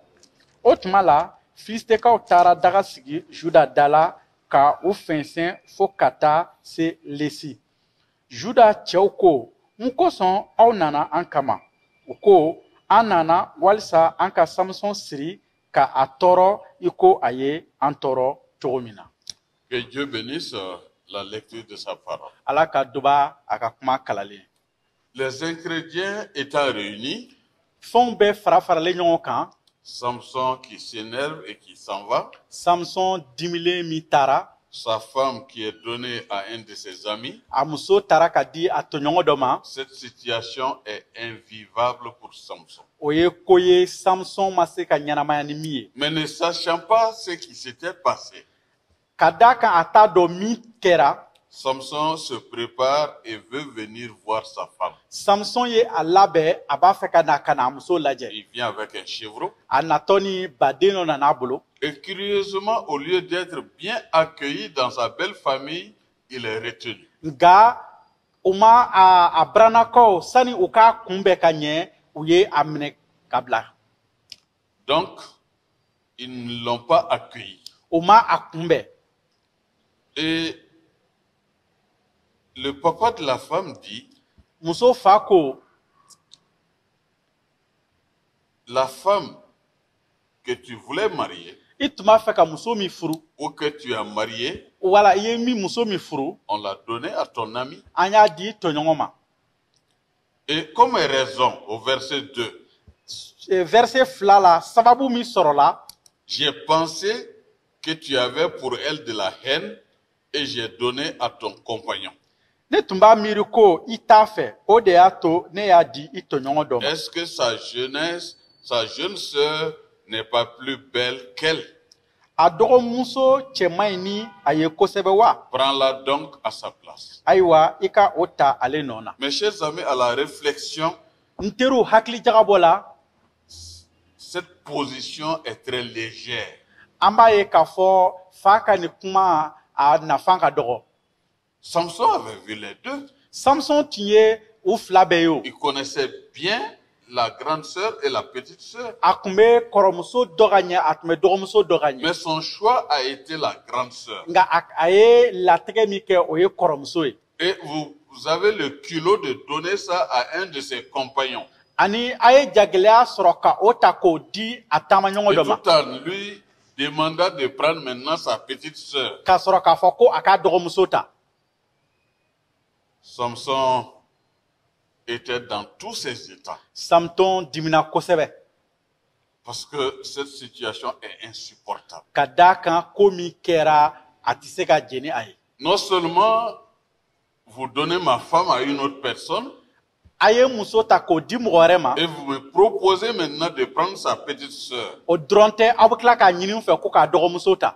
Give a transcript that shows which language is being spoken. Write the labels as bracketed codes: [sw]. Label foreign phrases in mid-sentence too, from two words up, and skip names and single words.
[bm] O tuma la, Filistekaw taara daga sigi Juda da la ka u fɛnsɛn fo ka taa se Lesi. Juda cɛw ko, mun kosɔn aw nana an kama? U ko, an nana walisa an ka Samson siri ka a tɔɔrɔ I ko a ye an tɔɔrɔ cogo min na. [fr] Que Dieu bénisse la lecture de sa parole. [bm] Ala ka duba a ka kuma kalalen. [fr] Les ingrédients étant réunis, [bm] Fɛnw bɛɛ fara-faralen ɲɔgɔn kan. [fr] Samson qui s'énerve et qui s'en va, [bm] Samson dimilen min taara, [fr] sa femme qui est donnée à un de ses amis, [bm] a muso taara ka di a tɔɲɔgɔn dɔ ma. [fr] cette situation est invivable pour Samson. [bm] O ye ko ye Samson ma se ka ɲɛnamaya ni min ye. [fr] Mais ne sachant pas ce qui s'était passé, [bm] Ka d'a kan a t'a dɔn min kɛra, [fr] Samson se prépare et veut venir voir sa femme. [bm] Samson ye a labɛn a b'a fɛ ka na ka na a muso lajɛ. [fr] Il vient avec un chevreau. [bm] A natɔ ni baden dɔ nan'a bolo. [fr] Et curieusement, au lieu d'être bien accueilli dans sa belle famille, il est retenu. [bm] Nka u ma a barannakaw sani u k'a kunbɛn ka ɲɛ, u ye a minɛ ka bila. [fr] Donc, ils ne l'ont pas accueilli. [bm] U ma a kunbɛn. [fr] Et le papa de la femme dit, [bm] Muso fa ko, [fr] la femme que tu voulais marier [bm] I tun b'a fɛ ka muso min furu, [fr] ou que tu as mariée, [bm] wala I ye muso min furu, [fr] on l'a donnée à ton ami. [bm] an y'a di tɔɲɔgɔn ma. [fr] Et comme raison, au verset 2, [bm] Verset 2 la, sababu min sɔrɔla, [fr] j'ai pensé que tu avais pour elle de la haine et j'ai donné à ton compagnon. [bm] ne tun b'a miiri ko I t'a fɛ, o de y'a to ne y'a di I tɔɲɔgɔn dɔ ma. [fr] Est-ce que sa jeune sœur n'est pas plus belle qu'elle? [bm] A dɔgɔmuso cɛman in ni a ye kosɛbɛ wa? [fr] Prends-la donc à sa place. [bm] Ayiwa, I ka o ta ale nɔ na. [fr] Mes chers amis, à la réflexion, [bm] N teriw hakili jagabɔ la, [fr] cette position est très légère. [bm] an b'a ye k'a fɔ fa ka nin kuma a nafan ka dɔgɔ. [fr] Samson avait vu les deux. [bm] Samson tun ye u 2 bɛɛ ye o. [fr] Il connaissait bien la grande sœur et la petite sœur. [bm] A tun bɛ kɔrɔmuso dɔ ka ɲɛ, a tun bɛ dɔgɔmuso dɔ ka ɲɛ. [fr] Mais son choix a été la grande sœur. [bm] Nka a ye latigɛ min kɛ, o ye kɔrɔmuso ye. [fr] Et vous avez le culot de donner ça à un de ses compagnons. [bm] Ani a ye jagɛlɛya sɔrɔ ka o ta k'o di a taamaɲɔgɔn Et dɔ ma. [fr] tout en lui demandant de prendre maintenant sa petite sœur. [bm] K'a sɔrɔ k'a fɔ ko a k'a dɔgɔmuso ta. [fr] Samson était dans tous ses états. [bm] Samson dimina kosɛbɛ. [fr] Parce que cette situation est insupportable. [bm] Ka d'a kan ko min kɛra, a tɛ se ka jɛn ni a ye. [fr] Non seulement vous donnez ma femme à une autre personne, [bm] A ye muso ta k'o di mɔgɔ wɛrɛ ma. [fr] et vous me proposez maintenant de prendre sa petite sœur. [bm] O dɔrɔn tɛ, aw bɛ tila k'a ɲini n fɛ ko k'a dɔgɔmuso ta.